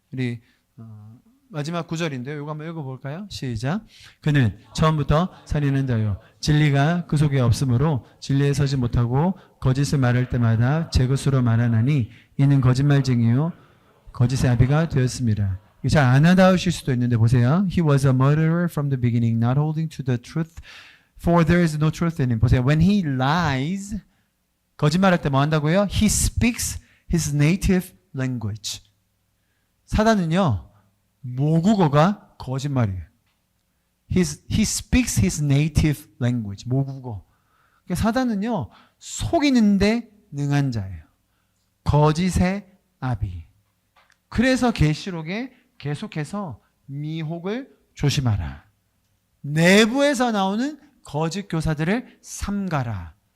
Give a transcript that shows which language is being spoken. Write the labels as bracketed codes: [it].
[ko] 우리 마지막 구절인데요. 이거 한번 읽어볼까요? 시작. 그는 처음부터 살인한 자요, 진리가 그 속에 없으므로 진리에 서지 못하고 거짓을 말할 때마다 제 것으로 말하나니 이는 거짓말쟁이요 거짓의 아비가 되었습니다. 잘 안 와닿으실 수도 있는데 보세요. [en] He was a murderer from the beginning, not holding to the truth, for there is no truth in him. [ko] 보세요. [en] When he lies, [ko] 거짓말할 때 뭐 한다고요? [en] He speaks his native language. [ko] 사단은요, 모국어가 거짓말이에요. [en] He speaks his native language. [ko] 모국어. 그러니까 사단은요, 속이는데 능한 자예요. 거짓의 아비. 그래서 계시록에 계속해서 미혹을 조심하라. 내부에서 나오는 거짓 교사들을 삼가라.